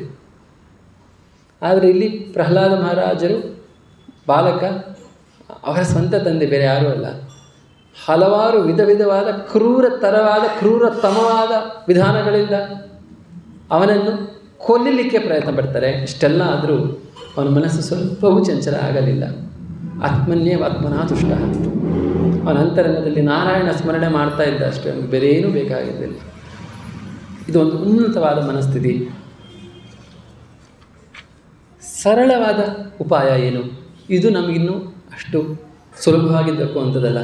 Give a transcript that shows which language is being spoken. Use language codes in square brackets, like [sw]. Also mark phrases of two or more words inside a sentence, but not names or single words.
[kn] ಆದರೆ ಇಲ್ಲಿ ಪ್ರಹ್ಲಾದ ಮಹಾರಾಜರು ಬಾಲಕ, ಅವರ ಸ್ವಂತ ತಂದೆ, ಬೇರೆ ಯಾರೂ ಅಲ್ಲ. ಹಲವಾರು ವಿಧ ವಿಧವಾದ ಕ್ರೂರತಮವಾದ ವಿಧಾನಗಳಿಂದ ಅವನನ್ನು ಕೊಲ್ಲಲಿಕ್ಕೆ ಪ್ರಯತ್ನ ಪಡ್ತಾರೆ. ಇಷ್ಟೆಲ್ಲ ಆದರೂ ಅವನ ಮನಸ್ಸು ಸ್ವಲ್ಪವೂ ಚಂಚಲ ಆಗಲಿಲ್ಲ. [sa] ಆತ್ಮನ್ಯೇವ ಆತ್ಮನಃ ತುಷ್ಟ. [kn] ಅವನ ಅಂತರಂಗದಲ್ಲಿ ನಾರಾಯಣ ಸ್ಮರಣೆ ಮಾಡ್ತಾ ಇದ್ದ ಅಷ್ಟೇ, ಅವನಿಗೆ ಬೇರೆ ಏನೂ ಬೇಕಾಗಿದ್ದಿಲ್ಲ. ಇದು ಒಂದು ಉನ್ನತವಾದ ಮನಸ್ಥಿತಿ. ಸರಳವಾದ ಉಪಾಯ ಏನು? ಇದು ನಮಗಿನ್ನೂ ಅಷ್ಟು ಸುಲಭವಾಗಿ ದೊರಕುವಂಥದ್ದಲ್ಲ.